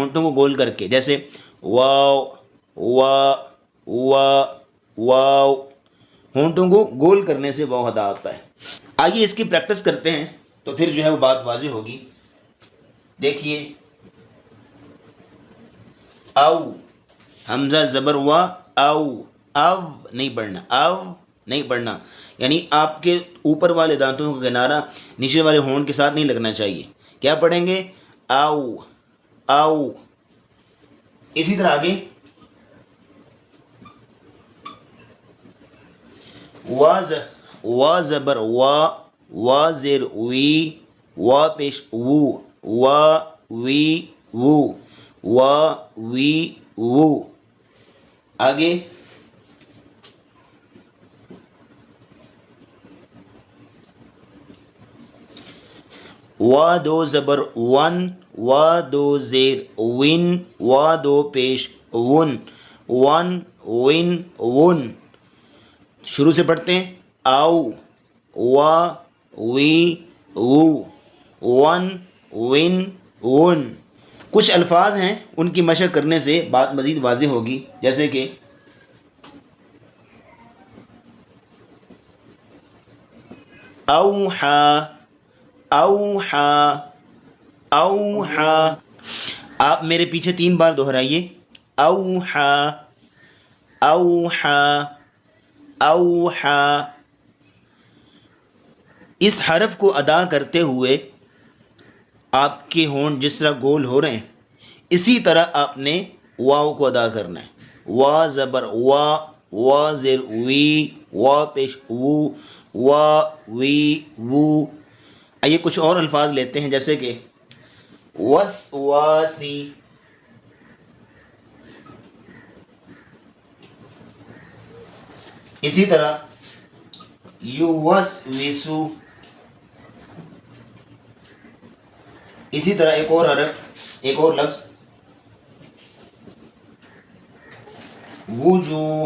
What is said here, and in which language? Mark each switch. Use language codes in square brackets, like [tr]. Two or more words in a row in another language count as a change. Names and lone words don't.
[ur] ہونٹوں کو گول کر کے، جیسے واو وا وا واو، ہونٹوں کو گول کرنے سے واو ادا ہوتا ہے۔ آئیے اس کی پریکٹس کرتے ہیں تو پھر جو ہے وہ بات واضح ہوگی۔ دیکھیے، او، حمزہ زبر وا، او، او نہیں پڑھنا، او نہیں پڑھنا، یعنی آپ کے اوپر والے دانتوں کا کنارہ نیچے والے ہونٹ کے ساتھ نہیں لگنا چاہیے۔ کیا پڑھیں گے؟ او، او۔ اسی طرح آگے وا زبر وا، وا زیر وی، وا پیش وو، وا وی وو، وا وی وو۔ آگے وا دو زبر ون، وا دو زیر ون، وا دو پیش ون، ون ون ون۔ شروع سے پڑھتے ہیں، [ar] او، وا وی وو، ون ون ون۔ [ur] کچھ الفاظ ہیں ان کی مشق کرنے سے بات مزید واضح ہوگی، جیسے کہ اوحا، اوحا، اوحا۔ آپ میرے پیچھے 3 بار دہرائیے، اوحا، اوحا، اوحا۔ اس حرف کو ادا کرتے ہوئے آپ کے ہونٹ جس طرح گول ہو رہے ہیں، اسی طرح آپ نے واو کو ادا کرنا ہے۔ وا زبر وا، وا زیر وی، وا پیش وو، وا وی وو۔ آئیے کچھ اور الفاظ لیتے ہیں، جیسے کہ وسواسی، اسی طرح یوسوسو، اسی طرح ایک اور حرف، ایک اور لفظ وجوہ۔